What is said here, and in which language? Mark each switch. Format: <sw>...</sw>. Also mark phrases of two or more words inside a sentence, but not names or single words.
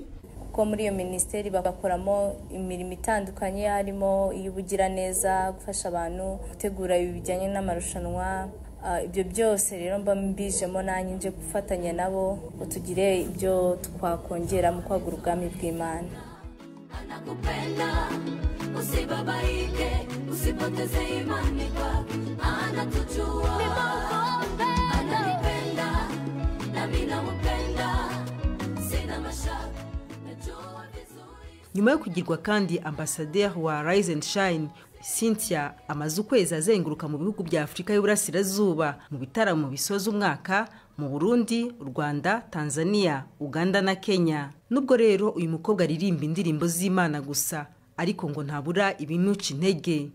<rw>Ko muri iyo ministeri bakoramo imirimo itandukanye, harimo iy'ubugira neza, gufasha abantu gutegura ibijyanye n'amarushanwa. Ibyo byose rero mba mbijemo nanjye nje gufatanya nabo utugire ibyo twakongera mu kwagura ubwami bw'Imana.</rw> <sw>Anakupenda usibabaike, usipoteze imani kwake, anatujua ananipenda na mimi namupenda, sina mashaka najua vizuri.</sw> <rw>Nyuma yo kugirwa kandi ambassadeur wa Rise and Shine, Cynthia amaze ukwezi azenguruka mu bihugu bya Afrika y'Uburasirazuba mu bitaramo bisoza umwaka mu Burundi, Rwanda, Tanzania, Uganda na Kenya. Nubwo rero uyu mukobwa aririmba indirimbo z'Imana gusa, ariko ngo ntabura ibimuca intege.</rw>